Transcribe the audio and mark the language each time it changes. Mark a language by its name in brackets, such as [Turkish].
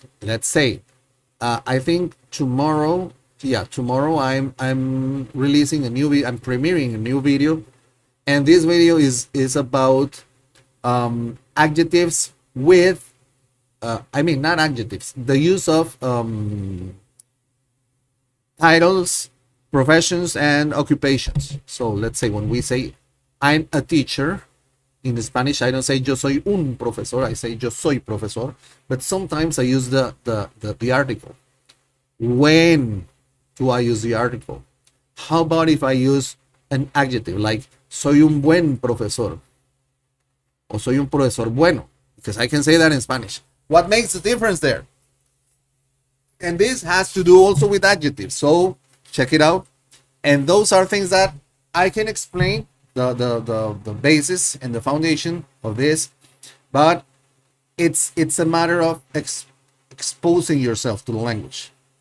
[English] Let's say, I think tomorrow I'm releasing a new video, I'm premiering a new video, and this video is about adjectives with not adjectives, the use of titles, professions, and occupations. So let's say when we say I'm a teacher, in Spanish I don't say [Spanish] yo soy un profesor, [English] I say [Spanish] yo soy profesor, [English] but sometimes I use the article. When do I use the article? How about if I use an adjective like [Spanish] soy un buen profesor [English] or [Spanish] soy un profesor bueno? [English] Because I can say that in Spanish. What makes the difference there? And this has to do also with adjectives. So check it out. And those are things that I can explain, the basis and the foundation of this. But it's a matter of exposing yourself to the language.